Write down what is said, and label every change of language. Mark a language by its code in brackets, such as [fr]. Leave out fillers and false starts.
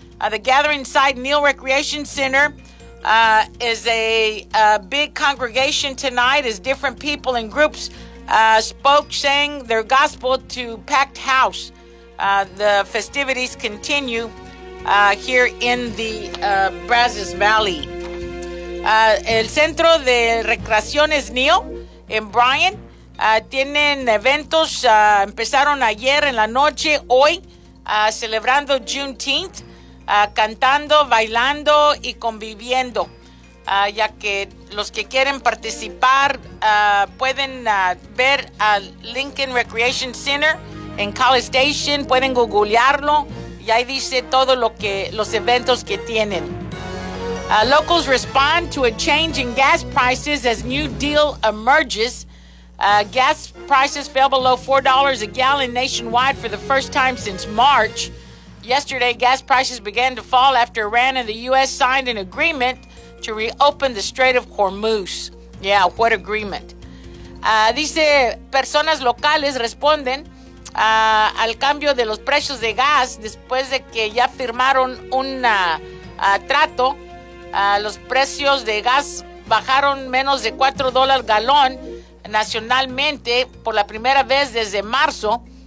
[en] The gathering site, Neal Recreation Center, is a big congregation tonight as different people and groups spoke, sang their gospel to packed house. The festivities continue here in the Brazos Valley. [es] El Centro de Recreaciones Neal en Bryan tienen eventos, empezaron ayer en la noche, hoy celebrando Juneteenth. Cantando, bailando y conviviendo, ya que los que quieren participar pueden ver al Lincoln Recreation Center en College Station, pueden googlearlo y ahí dice todo lo que los eventos que tienen. [en] Locals respond to a change in gas prices as new deal emerges. Gas prices fell below $4 a gallon nationwide for the first time since March. Yesterday, gas prices began to fall after Iran and the U.S. signed an agreement to reopen the Strait of Hormuz. Yeah, what agreement. [es] Dice, personas locales responden al cambio de los precios de gas después de que ya firmaron un trato. Los precios de gas bajaron menos de $4 galón nacionalmente por la primera vez desde marzo.